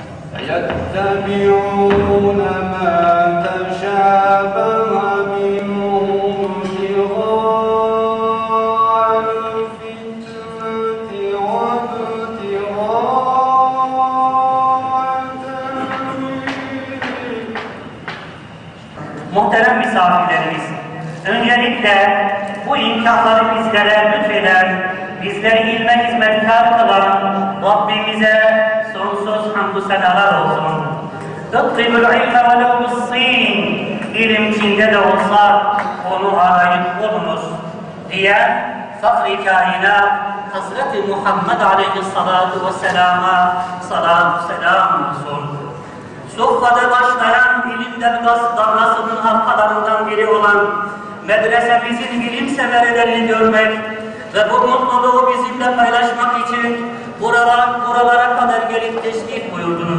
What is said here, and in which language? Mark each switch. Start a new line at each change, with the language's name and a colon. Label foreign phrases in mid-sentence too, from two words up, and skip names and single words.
Arabic: يتبعون ما تشابه منه ابتغاء الفتنة وابتغاء تأويله.
Turkish: Muhterem misafirlerimiz, öncelikle bu imkanları bizlere lütfeden, bizleri ilme hizmetkar kılan Rabbimize sonsuz hamdü senalar olsun.
Arabic: اطلبوا العلم ولو بالصين,
Turkish: ilim Çin'de de olsa onu arayıp bulunuz diye Fahri Kainat Hazreti Muhammed Aleyhissalatu Vesselam'a salatu selam olsun. Suffa'da başlayan ilim dalgasının arkalarından biri olan medresemizin ilim semerelerini görmek ve bu mutluluğu bizimle paylaşmak için buralara kadar gelip teşrif buyurdunuz.